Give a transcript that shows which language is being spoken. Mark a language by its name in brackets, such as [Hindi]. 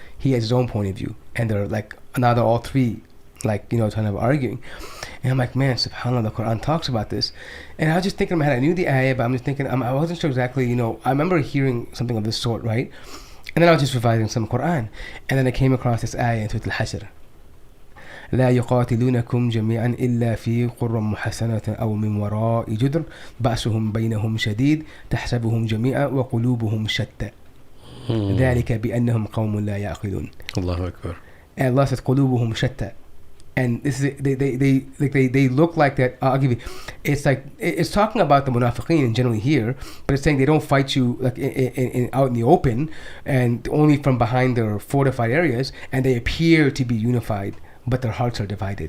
[English] He has his own point of view, and they're like now they're all three like kind of arguing. And I'm like, man, subhanAllah, the Quran talks about this. And I was just thinking in my head, I knew the ayah, but I'm just thinking, I wasn't sure exactly, I remember hearing something of this sort, right? And then I was just revising some Quran. And then I came across this ayah in Surah Al-Hashr. [Arabic] لا يقاتلونكم جميعا إلا في قرى محسنة أو من وراء جدر بأسهم بينهم شديد تحسبهم جميعا وقلوبهم شتى ذلك بأنهم قوم لا يعقلون. Allahu Akbar. [English] And Allah says [Arabic] قلوبهم شتى. [English] And this is they look like that. I'll give you. It's like it's talking about the munafiqeen generally here, but it's saying they don't fight you like out in the open and only from behind their fortified areas, and they appear to be unified, but their hearts are divided.